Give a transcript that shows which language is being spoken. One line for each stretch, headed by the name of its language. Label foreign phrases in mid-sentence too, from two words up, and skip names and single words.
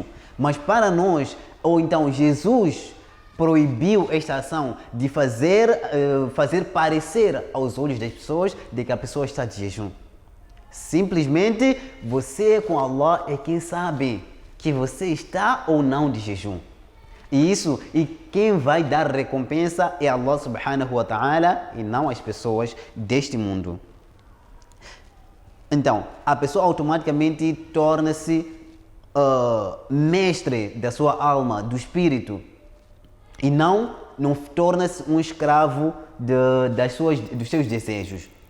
Portuguese: Mas para nós, ou então Jesus proibiu esta ação de fazer parecer aos olhos das pessoas de que a pessoa está de jejum. Simplesmente você com Allah é quem sabe que você está ou não de jejum. E quem vai dar recompensa é Allah
Arabic: سبحانه وتعالى
Portuguese: e não as pessoas deste mundo. Então, a pessoa automaticamente torna-se mestre da sua alma, do espírito, e não torna-se um escravo dos seus desejos.